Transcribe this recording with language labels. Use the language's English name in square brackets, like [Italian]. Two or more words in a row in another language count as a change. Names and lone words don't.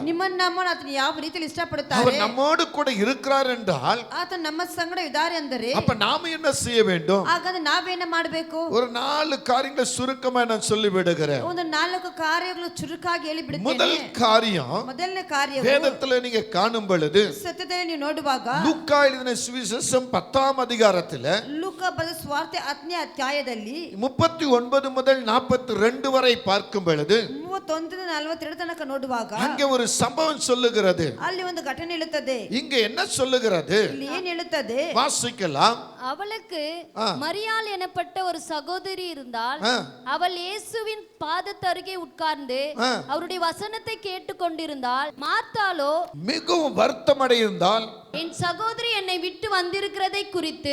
[Kannada] ನಿಮ್ಮನ್ನ ನಮ್ಮನ್ನ ಆತನು ಯಾವ ರೀತಿಯಲ್ಲಿ ಇಷ್ಟಪಡುತ್ತಾರೆ? [Tamil] அவர் நம்மோடு கூட இருக்கிறார் என்றால் [Kannada] ಆತನು ನಮ್ಮ ಸಂಗಡ ಇದ್ದಾರೆ ಅಂದರೆ [Tamil] அப்ப நாம என்ன செய்ய வேண்டும்? [Kannada] ಹಾಗಾದ್ರೆ ನಾವೇನ ಮಾಡಬೇಕು? [Tamil] ஒரு 4 காரியங்களை சுருக்கமா நான் சொல்லி விடுகிறேன். [Kannada] ಒಂದು 4 ಕಾರ್ಯಗಳು ಚುರುಕಾಗಿ ಹೇಳಿ [Tamil] முதல் [Kannada] ಬಿಡುತ್ತೇನೆ. [Tamil] காரியம், [Kannada] ಮೊದಲನೇ ಕಾರ್ಯವು [Tamil] வேதத்துல நீங்க காணும் பொழுது [Kannada] ಸತ್ಯದಲ್ಲಿ ನೀವು ನೋಡುವಾಗ [Tamil] லூக்கா எழுதின சுவிசேஷம் 10ஆம் அதிகாரத்துல [Kannada] ಲೂಕ ಬರೆದ ಸುವಾರ್ತೆ 10ನೇ ಅಧ್ಯಾಯದಲ್ಲಿ [Tamil] 39 முதல் 42 வரை பார்க்கும் பொழுது [Kannada] 31 42 ತನಕ ನೋಡುವಾಗ [Tamil] அங்கே ஒரு சம்பவம் சொல்லுகிறது. [Kannada] ಅಲ್ಲಿ ಒಂದು ಘಟನೆ ಹೇಳುತ್ತದೆ. [Tamil] இங்க என்ன சொல்லுகிறது? [Kannada] ಇಲ್ಲಿ ಏನ್ ಹೇಳುತ್ತದೆ? [Tamil] வாசிக்கலாம். அவளுக்கு மரியாள் எனப்பட்ட ஒரு சகோதரி இருந்தாள். ஆ. அவள் இயேசுவின் பாதத்தருகே உட்கார்ந்து ஆ. அவருடைய வசனத்தை கேட்டுக்கொண்டிருந்தாள். மார்த்தாளோ மிகவும் வருத்தம் அடைந்தால், என் சகோதரி என்னை விட்டு வந்திருக்கிறதை குறித்து